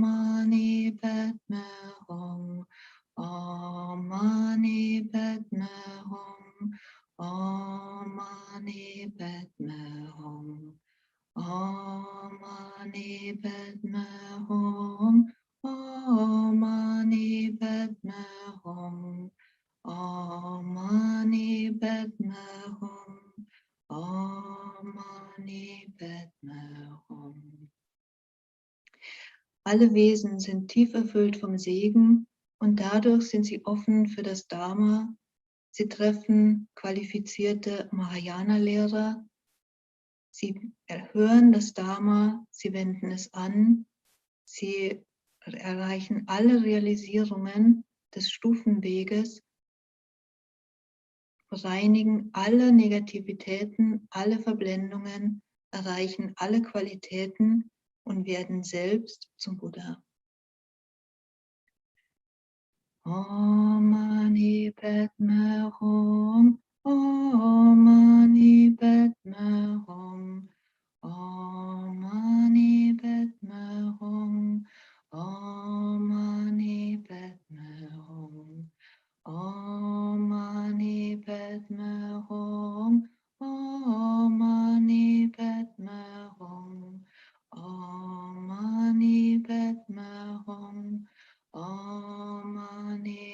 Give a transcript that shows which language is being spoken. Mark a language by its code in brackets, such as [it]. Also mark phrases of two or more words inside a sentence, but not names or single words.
[sa] मणि पद्मे हूँ, ॐ मणि पद्मे हूँ, ॐ मणि पद्मे हूँ, ॐ मणि पद्मे हूँ, ॐ मणि पद्मे हूँ, ॐ मणि पद्मे हूँ, ॐ मणि पद्मे हूँ. [de] Alle Wesen sind tief erfüllt vom Segen und dadurch sind sie offen für das Dharma. Sie treffen qualifizierte Mahayana-Lehrer. Sie erhören das Dharma, sie wenden es an. Sie erreichen alle Realisierungen des Stufenweges, bereinigen alle Negativitäten, alle Verblendungen, erreichen alle Qualitäten und werden selbst zum Buddha. [sa] ॐ मणि पद्मे हूँ, ॐ मणि पद्मे हूँ, ॐ मणि पद्मे हूँ, ॐ मणि पद्मे हूँ, ॐ मणि पद्मे हूँ, ॐ मणि पद्मे हूँ, ॐ मणि पद्मे हूँ, ॐ मणि